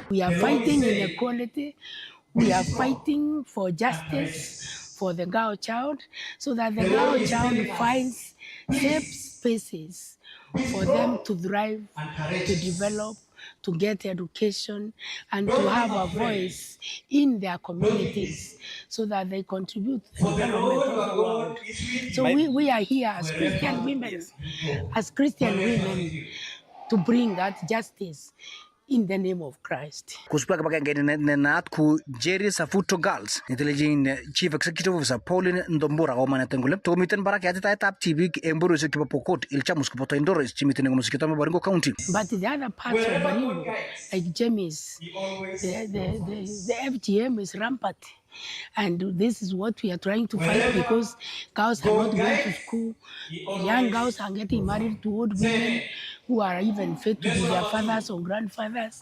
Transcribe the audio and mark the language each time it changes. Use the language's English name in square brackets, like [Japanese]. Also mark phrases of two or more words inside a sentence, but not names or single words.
[English] We are fighting inequality. We are fighting for justice for the girl child so that the girl child finds safe spaces for them to thrive, to develop, to get education, and to have a voice in their communities so that they contribute to the development of the world. So we are here as Christian women, to bring that justice in the name of Christ. [Kalenjin] Kuspa kibagenge nenaat ku Jerry Safuto Girls nitelejin [English] Chief Executive Officer [Kalenjin] Pauline Ndombura komaneten kole tomiten barak yatetab tibik eng bororiosiek chebo Pokot Ilchamus koboto Indores chimiten eng komosik choton Baringo County. [English] But the other parts of Baringo, like James, the FGM is rampant. And this is what we are trying to fight because girls are not going to school. Young girls are getting married to old women who are even fit to be their fathers or grandfathers.